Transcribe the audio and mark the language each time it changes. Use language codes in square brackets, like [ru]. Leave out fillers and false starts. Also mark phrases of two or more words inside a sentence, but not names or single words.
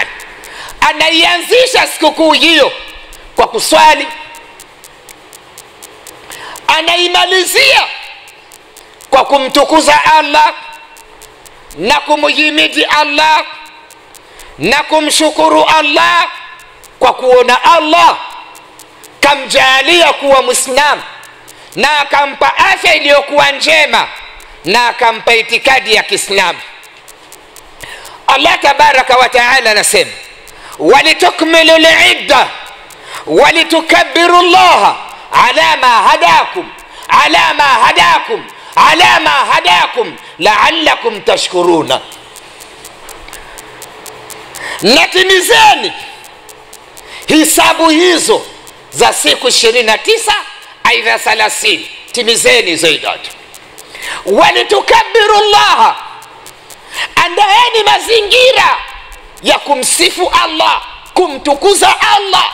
[sw] Anaianzisha sikukuu hiyo kwa kuswali, anaimalizia kwa kumtukuza Allah na kumhimidi Allah na kumshukuru Allah kwa kuona Allah kamjalia kuwa Muislamu na akampa afya iliyokuwa njema na akampa itikadi ya Kiislamu. [ar] الله تبارك وتعالى anasema ولتكملوا العدة ولتكبروا الله على ما هداكم على ما هداكم لعلكم تشكرون. [sw] Natimizeni hisabu hizo za siku 29 aidha 30, timizeni zaidi. [ar] ولتكبروا الله, [sw] andaeni mazingira ya kumsifu Allah, kumtukuza Allah.